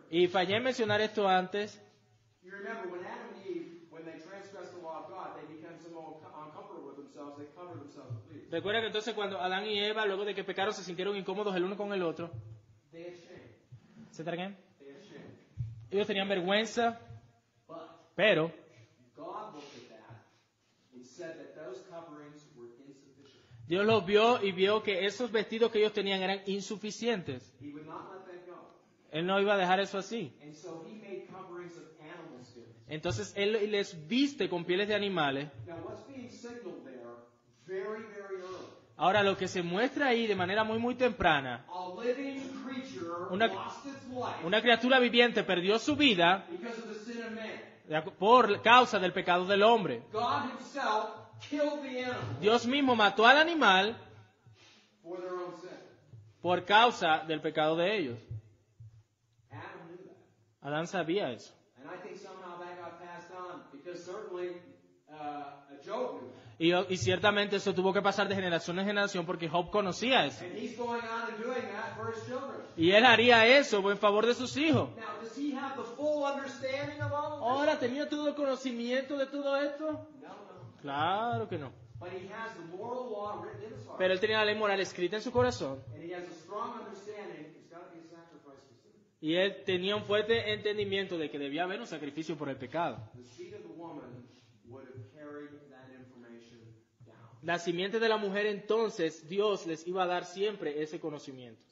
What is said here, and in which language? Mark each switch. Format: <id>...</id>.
<es>Y fallé en mencionar esto antes.</es> <en>You remember when Adam and Eve, when they transgressed the law of God, they became somewhat uncomfortable with themselves. They covered themselves with leaves.</en> <es>Recuerda que entonces cuando Adán y Eva, luego de que pecaron, se sintieron incómodos el uno con el otro.</es> <en>They had shame.</en> <es>¿Se tragan?</es> <en>They had shame.</en> <es>Ellos tenían vergüenza,</es> <en>But</en> <es>pero</es> <en>God looked at that and said that those coverings were insufficient.</en> <es>Dios los vio y vio que esos vestidos que ellos tenían eran insuficientes.</es> <en>He would not let that go.</en> <es>Él no iba a dejar eso así.</es> <en>And so he made coverings of animal skins.</en> <es>Entonces Él les viste con pieles de animales.</es> <en>Now what's being signaled there very, very early?</en> <es>Ahora, lo que se muestra ahí de manera muy, muy temprana,</es> <en>A living creature</en> <es>Una-</es> <en>lost its life</en> <es>una criatura viviente perdió su vida</es> <en>because of the sin of man.</en> <es>por causa del pecado del hombre.</es> <en>God himself killed the animal</en> <es>Dios mismo mató al animal</es> <en>for their own sin.</en> <es>por causa del pecado de ellos.</es> <en>Adam knew that.</en> <es>Adán sabía eso.</es> <en>And I think somehow that got passed on because certainly Job knew that.</en> <es>Y ciertamente eso tuvo que pasar de generación en generación porque Job conocía eso.</es> <en>And he's going on and doing that for his children.</en> <es>Y él haría eso en favor de sus hijos.</es> <en>Now, does he have the full understanding of all of this?</en> <es>Ahora, ¿tenía todo el conocimiento de todo esto?</es> <en>No, no.</en> <es>Claro que no.</es> <en>But he has the moral law written in his heart.</en> <es>Pero él tenía la ley moral escrita en su corazón.</es> <en>And he has a strong understanding it's got to be a sacrifice for sin.</en> <es>Y él tenía un fuerte entendimiento de que debía haber un sacrificio por el pecado.</es> <en>The seed of the woman would have carried that information down.</en> <es>La simiente de la mujer, entonces, Dios les iba a dar siempre ese conocimiento.</es>